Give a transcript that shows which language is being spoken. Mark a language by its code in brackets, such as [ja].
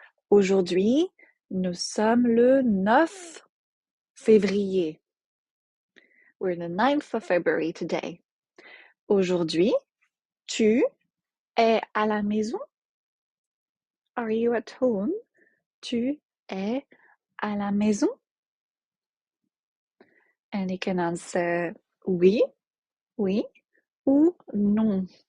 [fr] Aujourd'hui, nous sommes le 9 février. [en] We're the 9th of February today. [fr] Aujourd'hui, tu es à la maison? [en] Are you at home? [fr] Tu es à la maison? [en] And you can answer [fr] oui, oui, ou non.